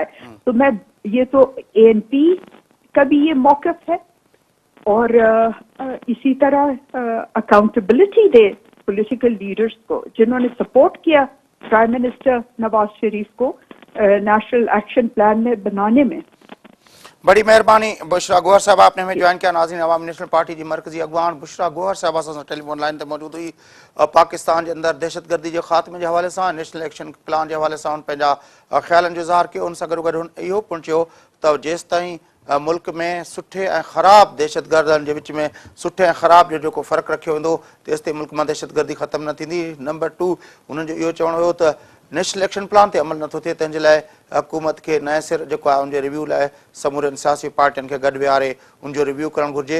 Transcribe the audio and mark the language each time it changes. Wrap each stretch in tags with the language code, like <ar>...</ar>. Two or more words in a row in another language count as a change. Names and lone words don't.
<ur>تو میں یہ تو اے این پی کا بھی یہ موقف ہے اور اسی طرح اکاؤنٹیبلٹی دے</ur> <en>political leaders</en> <ur>کو جنہوں نے سپورٹ کیا</ur> <en>prime minister</en> <ur>نواز شریف کو</ur> <en>national action plan</en> <ur>میں بنانے میں. بڑی مہربانی بشریٰ گوہر صاحب، آپ نے ہمیں جوائن کیا.</ur> <sd>नाज़रीन, अवामी नेशनल पार्टी की मरकजी अगवान बुशरा गोहर साहब असां</sd> <en>telephone line</en> <sd>ते मौजूद हुई।</sd> <ur>پاکستان کے اندر دہشت گردی کے خاتمے کے حوالے سے</ur> <en>national action plan</en> <ur>کے حوالے سے</ur> <sd>पंहिंजा ख्यालन जो</sd> <ur>اظہار کیا.</ur> <sd>उन सां गॾो गॾु इहो पिणु चयो त जेसिताईं मुल्क में सुठे ऐं ख़राब दहशतगर्दनि के विच में सुठे ऐं ख़राब जो जेको फ़र्क़ु रखियो वेंदो तेसिताईं मुल्क में दहशतगर्दी ख़त्म न थींदी। नंबर 2, उन्हनि जो इहो चवणो हुयो त</sd> <en>national action plan</en> <sd>ते अमल नथो थिए, तंहिंजे लाइ हुकूमत खे नए सिर जेको आहे उनजे रिव्यू लाइ समूरनि सियासी पार्टियुनि खे गॾु विहारे उनजो रिव्यू करणु घुरिजे।</sd>